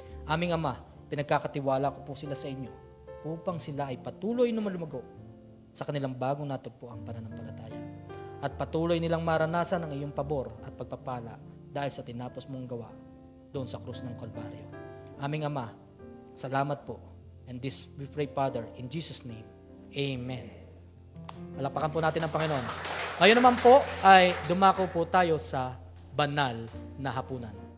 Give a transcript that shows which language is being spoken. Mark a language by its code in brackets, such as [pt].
[tl] Aming Ama, pinagkakatiwala ko po sila sa inyo upang sila ay patuloy na malumago sa kanilang bagong natagpo ang pananampalataya at patuloy nilang maranasan ang iyong pabor at pagpapala dahil sa tinapos mong gawa doon sa krus ng Kalbaryo. Aming Ama, salamat po. [en] And this we pray, Father, in Jesus' name. Amen. [tl] Palakpakan po natin ang Panginoon. Ngayon naman po ay dumako po tayo sa banal na hapunan.